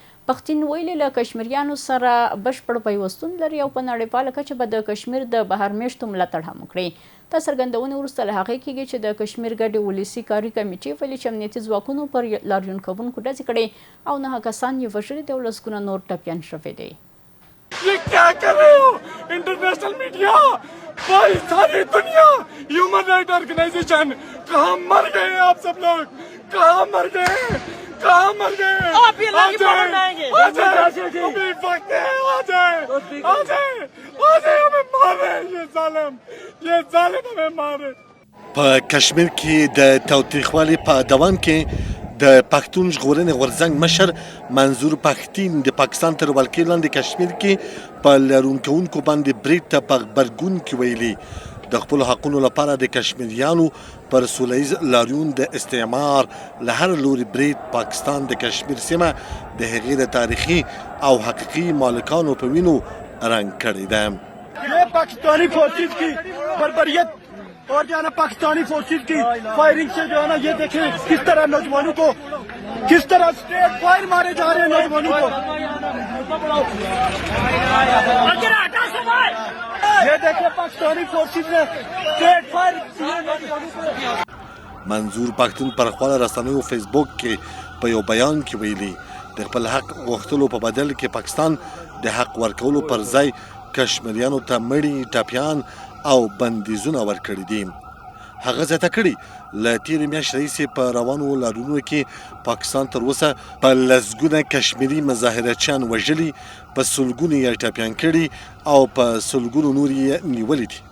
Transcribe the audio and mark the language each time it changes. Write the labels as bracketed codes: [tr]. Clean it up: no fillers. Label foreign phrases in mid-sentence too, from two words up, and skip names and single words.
[ps] پښتون ویلي له کشمیریانو سره بشپړ پیوستون لري او په نړیواله کچه به د کشمیر د بهرمیشتو ملاتړ هم وکړي. دا څرګندونې وروسته له هغې کېږي چې د کشمیر ګډې ولسي کاري کمیټې ویلي چې امنیتي ځواکونو پر لاریون کوونکو ډزې کړې او 9 کسان یې وژلي دي او لسګونه نور ټپیان شوي دي. [ur] یہ کیا کر رہے ہو [en] international media, [ur] بھائی ساری دنیا, [en] human right organization, [ur] کہاں مر گئے آپ سب لوگ، کہاں مر گئے، کہاں مر گئے? آپ یہ لا کے پکڑ لائیں گے، آ جائے، ابھی وقت ہے، آ جائے، آ جائے، آ جائے، ہمیں مار رہے ہیں یہ ظالم ہمیں مار رہے. [ps] په کشمیر کې د تاوتریخوالي په دوام کې د پښتون ژغورنې غورځنګ مشر منظور پښتین د پاکستان تر ولکې لاندې کشمیر کې په لاریون کوونکو باندې برید ته په غبرګون کې ویلي د خپلو حقونو لپاره د کشمیریانو پر سوله ییز لاریون د استعمار له هر لوري برید پاکستان د کشمیر سیمه د هغې د تاریخي او حقیقي مالکانو په وینو رنګ کړې ده. [ur] یہ پاکستانی فورسز کی بربریت اور جو ہے نا پاکستانی فورسز کی فائرنگ سے جو ہے نا یہ دیکھیں کس طرح نوجوانوں کو کس طرح [en] straight fire [ur] مارے جا رہے ہیں نوجوانوں کو. یہ دیکھیں پاکستانی فورسز نے [en] straight fire [ur] نوجوانوں کو. [ps] منظور پښتون پر خپل رسنیو فیسبوک کې په یو بیان کې ویلي د خپل حق غوښتلو په بدل کې پاکستان د حق ورکولو پر ځای کشمیریانو ته مړي ټپیان او بندیزونه ورکړي دي. هغه زیاته کړي له تېرې میاشتې راهیسې په روانو لاریونونو کې پاکستان تر اوسه په لسګونه کشمیري مظاهرچیان وژلي، په سلګونو یې ټپیان کړي او په سلګونو نور یې نیولي دي.